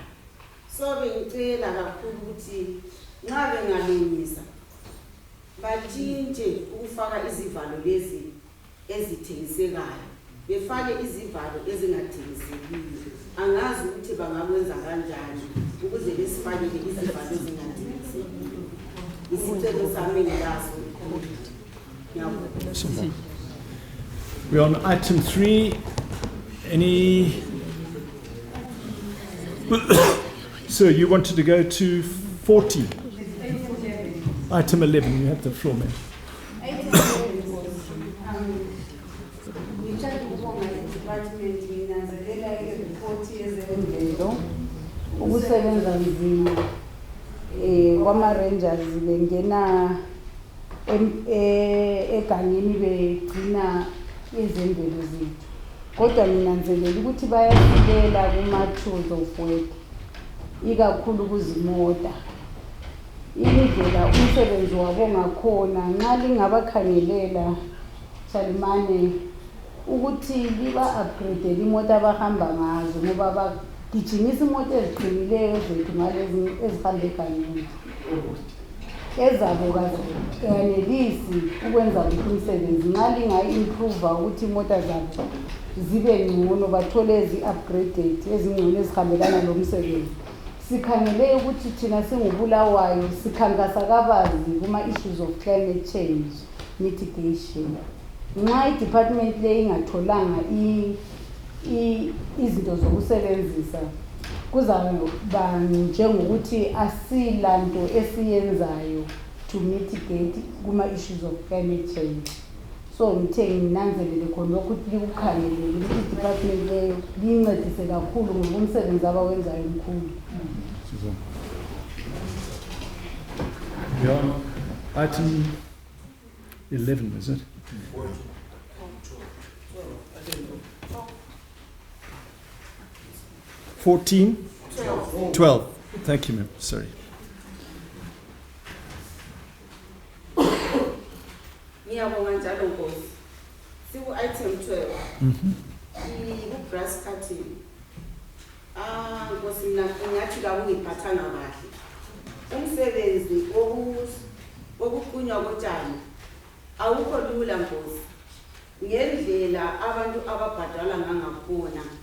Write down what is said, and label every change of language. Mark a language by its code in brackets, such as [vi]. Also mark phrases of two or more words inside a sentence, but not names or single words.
[nd] So bengicela kakhulu ukuthi nxa bengalungisa batshintshe ukufaka izivalo lezi ezithengisekayo, befake izivalo ezingathengisekiyo. Angazi ukuthi bangakwenza kanjani ukuze besifakele izivalo ezingathengisekiyo. Isicelo sami ngelaso. [en] We're on item 3. Any Sir, you wanted to go to 14. Item 11, you have the floor, ma'am. [nd] Ngithanda ukubonga i-department nginanzelela i-report yezemvelo ukusebenza nzima kwama-rangers bengena egangeni begcina izemvelo zethu, kodwa nginanzelela ukuthi bayasilela kuma- [en] tools of work, [nd] ikakhulu kuzimota. Indlela umsebenzi wabo ngakhona nxa lingabakhangelela Shalimane ukuthi liba-upgrade imoto abahamba ngazo ngoba bagijimisa imoto eziqinileyo zethu ngalezi ezihamba egangeni. Ezabo kanelisi ukwenza ukuthi umsebenzi nxa lingayi-improva ukuthi imoto zabo zibe ngcono bathole ezi-upgraded ezingcono ezihambelana lomsebenzi. Sikhangele ukuthi thina singubulawayo sikhankasa kabanzi kuma- [en] issues of climate change mitigation. [nd] Nxa i-department le ingatholanga izinto zokusebenzisa kuzaba njengokuthi asilanto esiyenzayo [en] to mitigate [nd] kuma- [en] issues of climate change. [nd] So ngithe nginanzelele khona ukuthi likukhangelele ukuthi i-department leyo liyincedise kakhulu ngoba umsebenzi abawenzayo mkhulu. [en] Yeah. Item 11, is it? 14? 12. Thank you, ma'am. Sorry. [nd] Ngiyabonga njalo Nkosi. Siku-item 12. Ku- [en] grass cutting. [nd] Nkosi mina ngathi kawungiphathanga kahle. Umsebenzi wokuqunywa kotshani awukho lula Nkosi. Ngendlela abantu ababhadala ngakhona.